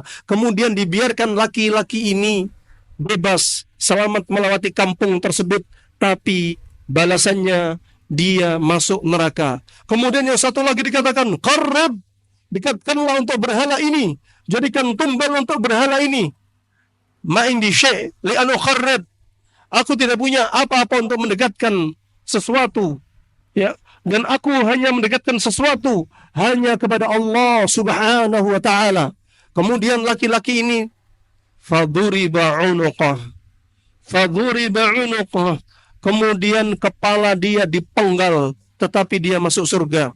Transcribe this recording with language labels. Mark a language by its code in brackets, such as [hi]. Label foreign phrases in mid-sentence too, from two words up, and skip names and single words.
[id] Kemudian dibiarkan laki-laki ini bebas, selamat melewati kampung tersebut, tapi balasannya dia masuk neraka. Kemudian yang satu lagi dikatakan, qarrib, dekatkanlah untuk berhala ini, jadikan tumbal untuk berhala ini. [ar] ما عندي شيء لأن قرب, [id] aku tidak punya apa-apa untuk mendekatkan sesuatu, ya, dan aku hanya mendekatkan sesuatu hanya kepada Allah [ar] سبحانه وتعالى. [id] Kemudian laki-laki ini [ar] فضرب عنقه, [id] kemudian kepala dia dipenggal tetapi dia masuk surga.